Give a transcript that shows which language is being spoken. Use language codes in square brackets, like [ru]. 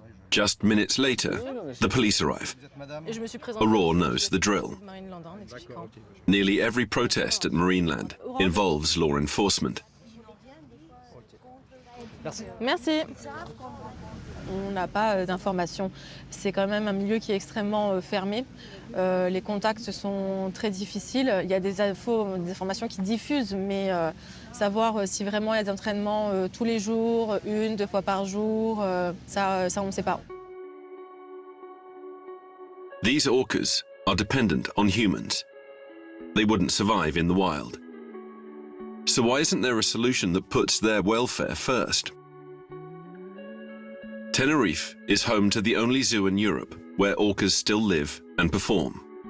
[en] Just minutes later, the police arrive. Aurore knows the drill. Nearly every protest at Marineland involves law enforcement. [fr] Merci. On n'a pas d'informations. C'est quand même un milieu qui est extrêmement fermé. Les contacts sont très difficiles. Il y a des informations qui diffusent, mais savoir si vraiment il y a des entraînements tous les jours, 1, 2 fois par jour, ça on ne sait pas. [en] These orcas are dependent on humans. They wouldn't survive in the wild. So why isn't there a solution that puts their welfare first? Tenerife is home to the only zoo in Europe where orcas still live and perform.